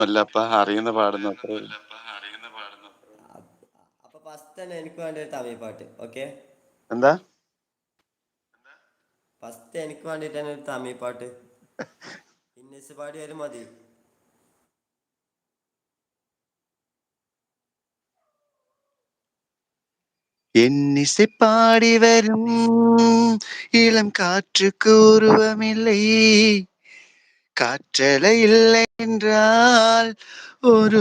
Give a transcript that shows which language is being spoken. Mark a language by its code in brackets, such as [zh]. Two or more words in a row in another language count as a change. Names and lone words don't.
[ml] അല്ലപ്പ അറിയുന്ന പാടുന്നു അത്രേ ഉള്ളൂ. അപ്പൊ ഫസ്റ്റ് തന്നെ എനിക്ക് വേണ്ട ഒരു തമിഴ് പാട്ട്. ഓക്കെ, എന്താ? ഫസ്റ്റ് എനിക്ക് വേണ്ടിട്ട് തന്നെ ഒരു തമിഴ് പാട്ട്. ഇന്നസ് പാടിയാലും മതി. [ta] என்னிசை பாடி வரும் இளம் காற்றுக்கு உருவமில்லை, காற்றலை இல்லை என்றால் ஒரு